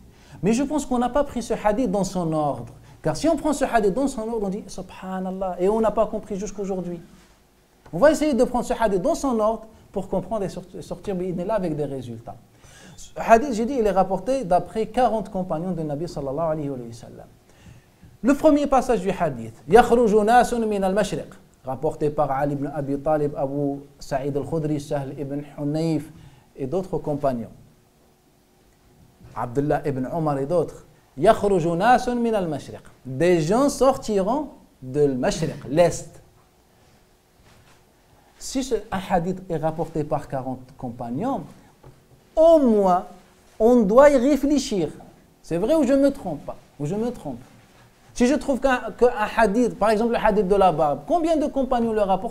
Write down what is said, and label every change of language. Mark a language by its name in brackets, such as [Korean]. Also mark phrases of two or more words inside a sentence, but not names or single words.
[French] Mais je pense qu'on n'a pas pris ce hadith dans son ordre. Car si on prend ce hadith dans son ordre, on dit subhanallah, et on n'a pas compris jusqu'aujourd'hui. On va essayer de prendre ce hadith dans son ordre pour comprendre et sortir là avec des résultats. Ce hadith, j'ai dit, il est rapporté d'après 40 compagnons de [Arabic] نبي صلى الله عليه وسلم. [French] Le premier passage du hadith, [Arabic] يخرج ناس من المشرق, [French] rapporté par Ali ibn Abi Talib, Abu Sa'id al-Khudri, Sahl ibn Hunayf et d'autres compagnons. Abdullah ibn Omar et d'autres. [Arabic] يخرج ناس من المشرق. [French] Des gens sortiront de l'Mashriq, l'Est. Si un hadith est rapporté par 40 compagnons, au moins, on doit y réfléchir. C'est vrai ou je me trompe pas? Ou je me trompe? Si je trouve qu'un hadith, par exemple le hadith de la barbe, combien de compagnons le rapportent?